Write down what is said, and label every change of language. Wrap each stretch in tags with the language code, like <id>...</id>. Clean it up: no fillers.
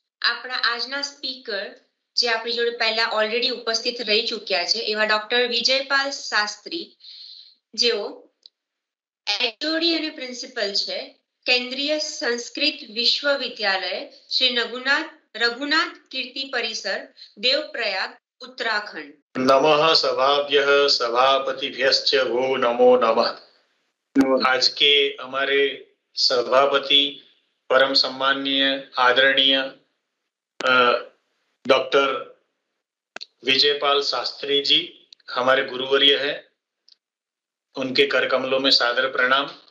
<gu>આપણા આજના સ્પીકર જે આપણી જોડે પહેલા ઓલરેડી ઉપસ્થિત રહી ચૂક્યા છે એવા ડોક્ટર વિજયપાલ શાસ્ત્રી, જેઓ એચઓડી અને પ્રિન્સિપલ છે કેન્દ્રીય સંસ્કૃત વિશ્વવિદ્યાલય શ્રી રઘુનાથ કીર્તિ પરિસર, દેવપ્રયાગ, उत्तराखंड.</gu> <sa>नमः सभाभ्यः सभापतिभ्यश्च वो नमो नमः.</sa> <hi>आज के हमारे सभापति परम सम्माननीय आदरणीय डॉक्टर विजयपाल शास्त्री जी हमारे गुरुवर्य है, उनके कर कमलों में सादर प्रणाम.</hi>